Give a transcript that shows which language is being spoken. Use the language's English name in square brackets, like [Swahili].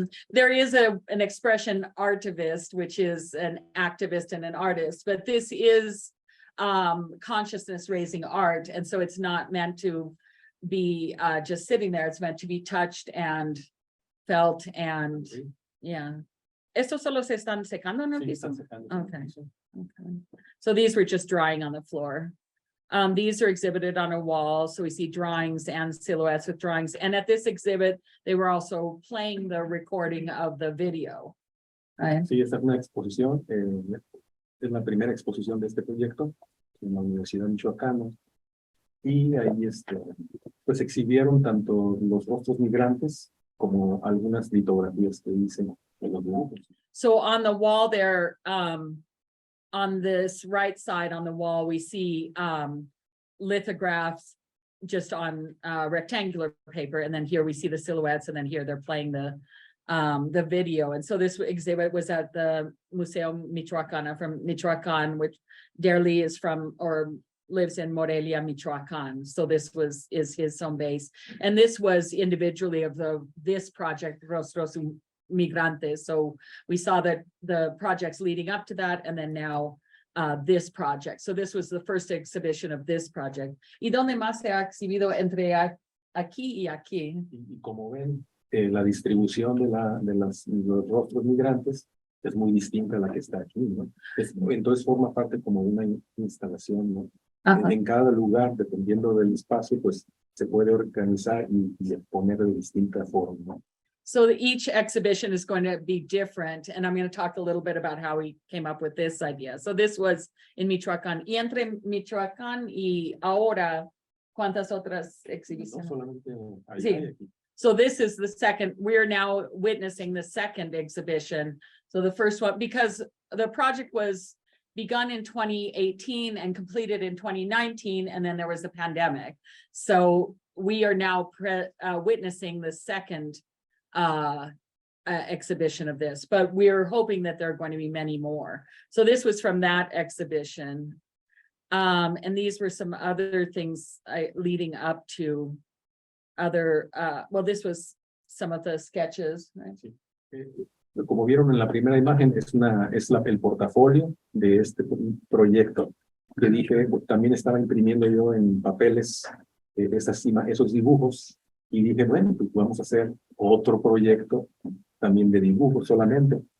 [English] There is an expression artivist, which is an activist and an artist, but this is consciousness raising art. And so it's not meant to be just sitting there. It's meant to be touched and felt and yeah. [Spanish] Estos solo se están secando en el piso? [English] Okay. So these were just drying on the floor. These are exhibited on a wall, so we see drawings and silhouettes with drawings. And at this exhibit, they were also playing the recording of the video. Right. [Spanish] Sí, esta es una exposición, es la primera exposición de este proyecto en la Universidad Michoacana. Y ahí pues exhibieron tanto los rostros migrantes como algunas litografías que hice en los dibujos. [English] So on the wall there, on this right side on the wall, we see lithographs just on rectangular paper. And then here we see the silhouettes, and then here they're playing the video. And so this exhibit was at the Museo Michoacana from Michoacan, which Derli is from, or lives in Morelia, Michoacan. So this is his home base. And this was individually of this project, Rostros Migrantes. So we saw that the projects leading up to that, and then now this project. So this was the first exhibition of this project. [Spanish] ¿Y dónde más se ha exhibido entre aquí y aquí? Y como ven, la distribución de los rostros migrantes es muy distinta a la que está aquí, ¿no? Entonces forma parte como de una instalación, ¿no? En cada lugar, dependiendo del espacio, pues se puede organizar y poner de distinta forma, ¿no? [English] So each exhibition is going to be different, and I'm going to talk a little bit about how we came up with this idea. So this was in Michoacán. [Spanish] Y entre Michoacán y ahora, ¿cuántas otras exhibiciones? No solamente allá Sí. y aquí. [English] So this is the second, we're now witnessing the second exhibition So the first one, because the project was begun in 2018 and completed in 2019, and then there was the pandemic. So we are now witnessing the second exhibition of this, but we're hoping that there are going to be many more. So this was from that exhibition. And these were some other things leading up to other, well, this was some of the sketches, right? [Spanish] Sí. Como vieron en la primera imagen, el portafolio de este proyecto. Que dije, también estaba imprimiendo yo en papeles esos dibujos, y dije, bueno, pues vamos a hacer otro proyecto también de dibujos solamente.